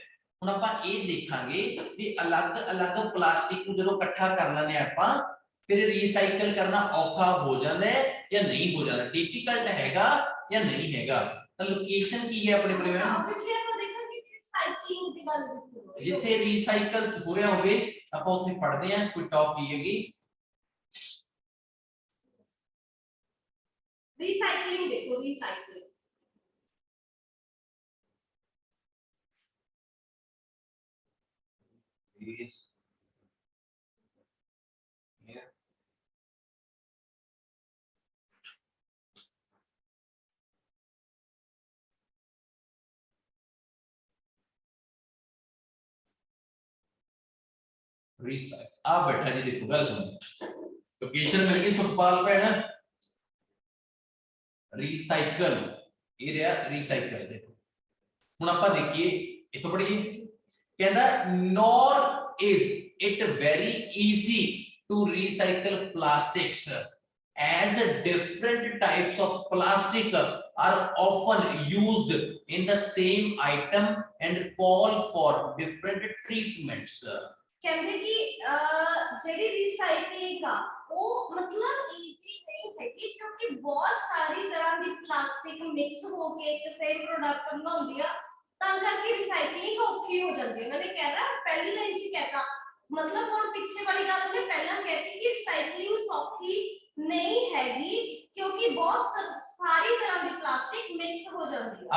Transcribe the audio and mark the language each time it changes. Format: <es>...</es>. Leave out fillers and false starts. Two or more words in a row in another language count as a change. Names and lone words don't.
<pa>ਹੁਣ ਆਪਾਂ ਇਹ ਦੇਖਾਂਗੇ ਵੀ ਅਲੱਗ-ਅਲੱਗ ਪਲਾਸਟਿਕ ਨੂੰ ਜਦੋਂ ਇਕੱਠਾ ਕਰ ਲੈਂਦੇ ਆਪਾਂ, ਫਿਰ ਰੀਸਾਈਕਲ ਕਰਨਾ ਔਖਾ ਹੋ ਜਾਂਦਾ ਹੈ ਜਾਂ ਨਹੀਂ ਹੋ ਜਾਂਦਾ, ਡਿਫਿਕਲਟ ਹੈਗਾ ਜਾਂ ਨਹੀਂ ਹੈਗਾ। ਤਾਂ ਲੋਕੇਸ਼ਨ ਕੀ ਹੈ ਆਪਣੇ ਕੋਲ? ਆਬਵੀਅਸਲੀ ਆਪਾਂ ਦੇਖਾਂਗੇ ਕਿ ਸਾਈਕਲਿੰਗ ਦੀ ਗੱਲ ਜਿੱਥੇ ਰੀਸਾਈਕਲ ਹੋ ਰਿਹਾ ਹੋਵੇ ਆਪਾਂ ਉੱਥੇ ਪੜ੍ਹਦੇ ਹਾਂ। ਕੋਈ ਟੌਪ ਕੀ ਹੈਗੀ? ਰੀਸਾਈਕਲਿੰਗ ਦੇਖੋ, ਰੀਸਾਈਕਲਿੰਗ</pa> <en>is here.</en> <pa>Recycle ਆ ਬੈਠਾ ਜੀ, ਦੇਖੋ ਗੱਲ ਸੁਣੋ, ਲੋਕੇਸ਼ਨ ਮਿਲ ਗਈ ਸੁਖਪਾਲ ਭੈਣ। ਰੀਸਾਈਕਲ ਇਹ ਰਿਹਾ ਰੀਸਾਈਕਲ। ਦੇਖੋ ਹੁਣ ਆਪਾਂ ਦੇਖੀਏ ਇਥੋਂ ਪੜ੍ਹੀਏ, ਕਹਿੰਦਾ</pa> <en>nor is it very easy to recycle plastics as different types of plastic are often used in the same item and call for different treatments.</en> <pa>ਕਹਿੰਦੇ ਕਿ ਜਿਹੜੀ ਰੀਸਾਈਕਲਿੰਗ ਆ ਉਹ ਮਤਲਬ ਈਜ਼ੀ ਨਹੀਂ ਹੈਗੀ ਕਿਉਂਕਿ ਬਹੁਤ ਸਾਰੀ ਤਰ੍ਹਾਂ ਦੀ ਪਲਾਸਟਿਕ ਮਿਕਸ ਹੋ ਕੇ ਇੱਕ</pa> <en>same product</en> <pa>ਬਣਾਉਂਦੀ ਆ ਤਾਂ ਕਰਕੇ ਰੀਸਾਈਕਲਿੰਗ ਔਖੀ ਹੋ ਜਾਂਦੀ ਹੈ। ਉਹਨਾਂ ਨੇ ਕਹਿਣਾ ਪਹਿਲੀ ਲਾਈਨ 'ਚ ਕਹਿਤਾ ਮਤਲਬ ਹੁਣ ਪਿੱਛੇ ਵਾਲੀ ਗੱਲ ਉਹਨੇ ਪਹਿਲਾਂ ਕਹਿਤੀ ਕਿ ਰੀਸਾਈਕਲਿੰਗ ਸੌਖੀ ਨਹੀਂ ਹੈਗੀ ਕਿਉਂਕਿ ਬਹੁਤ ਸਾਰੀ ਤਰ੍ਹਾਂ ਦੀ ਪਲਾਸਟਿਕ ਮਿਕਸ ਹੋ ਜਾਂਦੀ ਹੈ।</pa>